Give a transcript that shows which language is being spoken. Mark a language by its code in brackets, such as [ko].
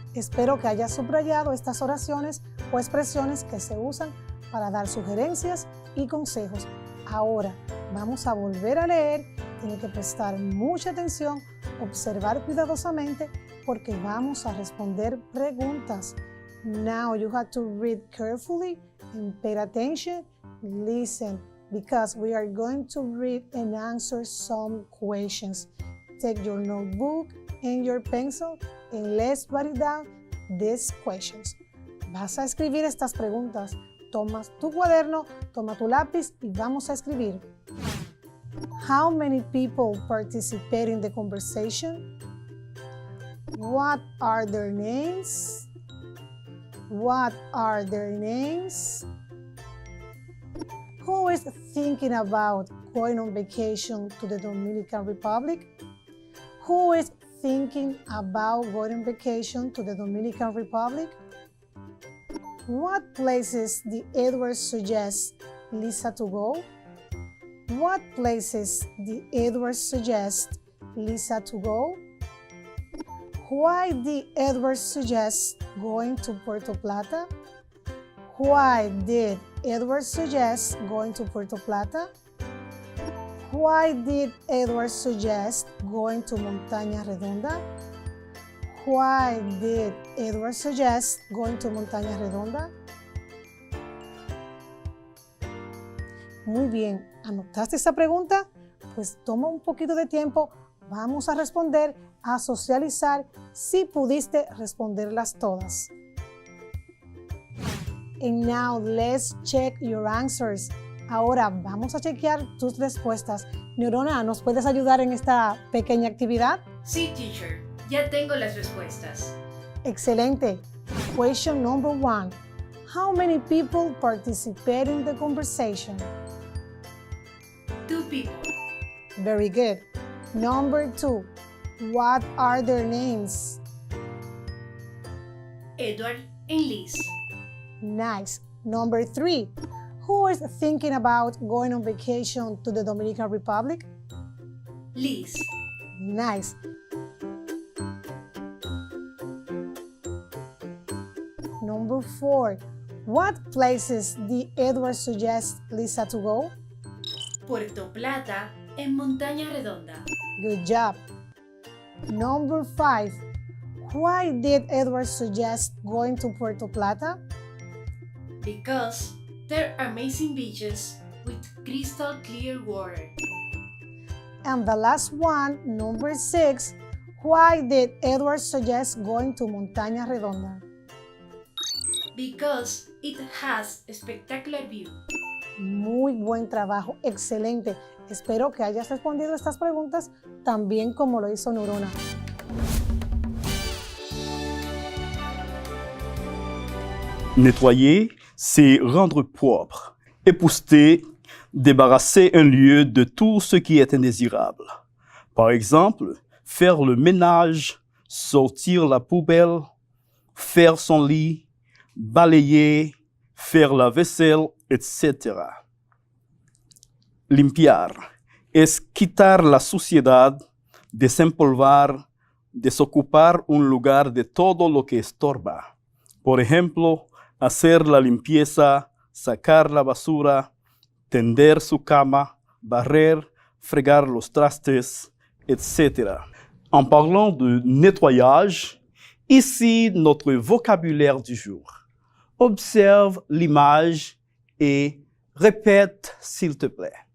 [es] Espero que hayas subrayado estas oraciones o expresiones que se usan para dar sugerencias y consejos. Ahora vamos a volver a leer. Tiene que prestar mucha atención, observar cuidadosamente porque vamos a responder preguntas. [en] Now you have to read carefully and pay attention, listen, because we are going to read and answer some questions. Take your notebook and your pencil and let's write down these questions. [es] Vas a escribir estas preguntas. Tomas tu cuaderno, toma tu lápiz y vamos a escribir. [en] How many people participate in the conversation? What are their names? What are their names? Who is thinking about going on vacation to the Dominican Republic? Who is thinking about going on vacation to the Dominican Republic? What places did Edward suggest Lisa to go? What places did Edward suggest Lisa to go? Why did Edward suggest going to Puerto Plata? Why did Edward suggest going to Puerto Plata? Why did Edward suggest going to Montaña Redonda? Why did Edward suggest going to Montaña Redonda? [es] Muy bien, ¿anotaste esa pregunta? Pues toma un poquito de tiempo, vamos a responder, a socializar si pudiste responderlas todas. [en] And now let's check your answers. [es] Ahora vamos a chequear tus respuestas. Neurona, ¿nos puedes ayudar en esta pequeña actividad? Sí, teacher. Ya tengo las respuestas. Excelente. [en] Question number 1. How many people participate in the conversation? 2 people. Very good. Number 2. What are their names? Edward and Liz. Nice. Number 3. Who is thinking about going on vacation to the Dominican Republic? Liz. Nice. Number 4. What places did Edward suggest Lisa to go? [es] Puerto Plata en Montaña Redonda. [en] Good job. Number 5. Why did Edward suggest going to Puerto Plata? Because there are amazing beaches with crystal clear water. And the last one, number 6. Why did Edward suggest going to Montaña Redonda? Because it has a spectacular view. [es] Muy buen trabajo, excelente. Espero que hayas respondido estas preguntas tan bien como lo hizo Neurona. [fr] Nettoyer, c'est rendre propre, épousseter, débarrasser un lieu de tout ce qui est indésirable. Par exemple, faire le ménage, sortir la poubelle, faire son lit, balayer, faire la vaisselle, etc. [es] Limpiar es quitar la suciedad, desempolvar, desocupar un lugar de todo lo que estorba. Por ejemplo, hacer la limpieza, sacar la basura, tender su cama, barrer, fregar los trastes, etc. [fr] En parlant de nettoyage, ici notre vocabulaire du jour. Observe l'image et répète s'il te plaît.